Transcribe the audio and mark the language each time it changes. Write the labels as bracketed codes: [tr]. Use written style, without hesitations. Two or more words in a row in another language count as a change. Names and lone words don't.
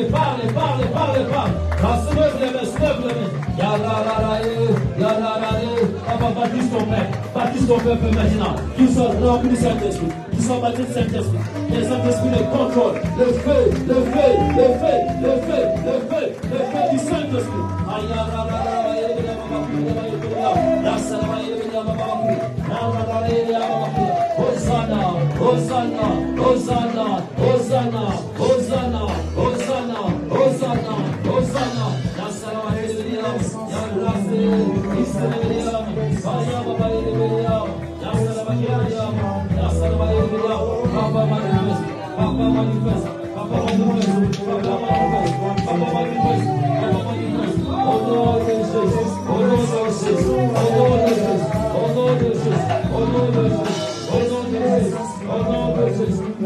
[fr] Parlez, parlez, parlez, parlez. Soulève les mains, soulève les mains. Papa, baptise ton peuple. Baptise ton peuple maintenant. Qu'ils soient remplis du Saint-Esprit. Qu'ils soient baptisés du Saint-Esprit. Que le Saint-Esprit les contrôle. Le feu, le feu, le feu, le feu, le feu, le feu du Saint-Esprit. Hosanna, Hosanna, Hosanna, Hosanna, Hosanna, Hosanna, Hosanna, Hosanna. Papa manifeste, Papa manifeste, Papa manifeste, Papa manifeste, Papa manifeste, Papa manifeste. Au nom de Jésus, au nom de Jésus, au nom de Jésus, au nom de Jésus, au nom de Jésus, au nom de Jésus, au nom de Jésus.